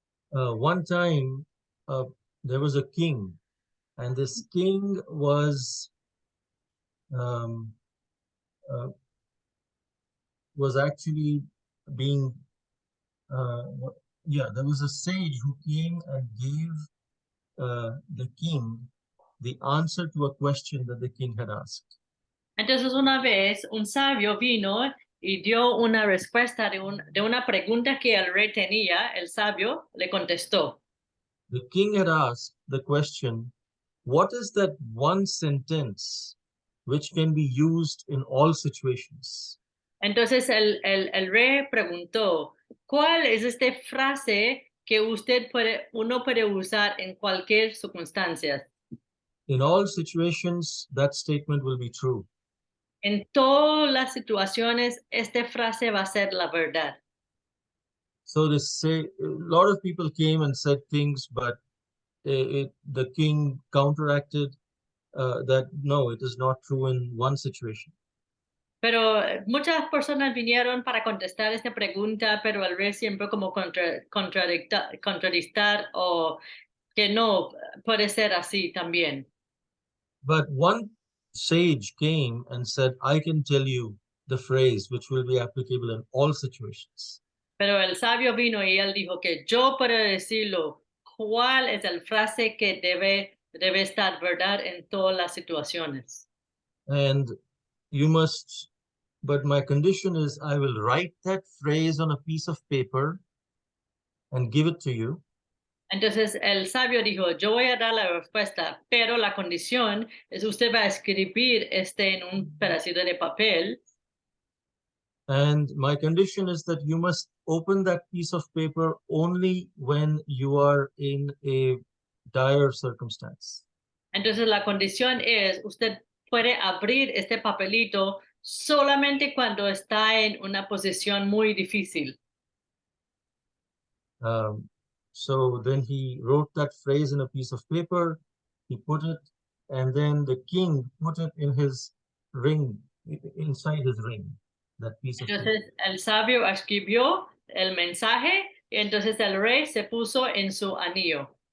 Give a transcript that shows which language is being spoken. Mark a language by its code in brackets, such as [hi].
[en] One time, there was a king, and this king was actually being there was a sage who came and gave the king the answer to a question that the king had asked. [es] Entonces una vez un sabio vino y dio una respuesta de una pregunta que el rey tenía, el sabio le contestó. [en] The king had asked the question, what is that one sentence which can be used in all situations? [es] Entonces el rey preguntó, ¿cuál es esta frase que uno puede usar en cualquier circunstancia? [en] In all situations, that statement will be true. [es] En todas las situaciones, esta frase va a ser la verdad. [en] So they say, a lot of people came and said things, but the king counteracted that no, it is not true in one situation. [es] Pero muchas personas vinieron para contestar esta pregunta, pero el rey siempre como contradictar o que no puede ser así también. [en] But one sage came and said, I can tell you the phrase which will be applicable in all situations. [es] Pero el sabio vino y él dijo que yo puedo decirlo, cuál es el frase que debe estar verdad en todas las situaciones. [en] And you must, but my condition is I will write that phrase on a piece of paper and give it to you. [es] Entonces el sabio dijo, yo voy a dar la respuesta, pero la condición es usted va a escribir en un pedacito de papel. [en] And my condition is that you must open that piece of paper only when you are in a dire circumstance. [es] Entonces la condición es usted puede abrir este papelito solamente cuando está en una posición muy difícil. [en] So then he wrote that phrase in a piece of paper, he put it, and then the king put it in his ring, inside his ring, that piece of paper. [es] Entonces el sabio escribió el mensaje y entonces el rey se puso en su anillo.